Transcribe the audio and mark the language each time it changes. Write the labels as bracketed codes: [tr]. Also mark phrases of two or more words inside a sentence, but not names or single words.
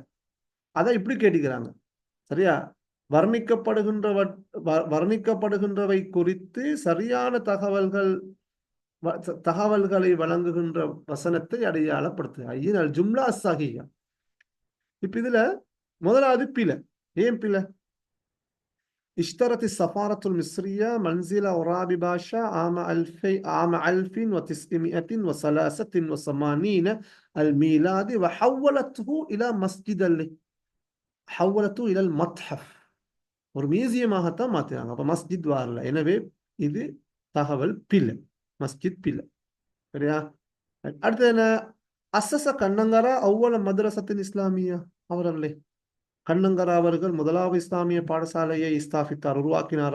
[ta] அதை இப்படி கேட்டுக்கிறாங்க, சரியா? வர்ணிக்கப்படுகின்றவை குறித்து சரியான தகவல்களை வழங்குகின்ற வசனத்தை அடையாளப்படுத்து. [ar] عيّن الجملة الصحيحة. [ta] இப்ப இதுல முதலாவது பிழை. ஏன் பிழை? [ar] اشترت السفارة المصرية منزل عرابي باشا عام 1983 الميلادي وحولته إلى حولته إلى المتحف. [ta] ஒரு மியூசியமாகத்தான் மாத்தினாங்க. அப்ப மஸ்ஜித் வரல. எனவே இது தகவல் பிழை, மஸ்ஜித் பிழை. சரியா? அடுத்து என்ன? [ar] أسس كنانغارا أول مدرسة إسلامية. [ta] அவர்களே, கண்ணங்கரா அவர்கள் முதலாவது இஸ்லாமிய பாடசாலையை ஸ்தாபித்தார், உருவாக்கினாரா?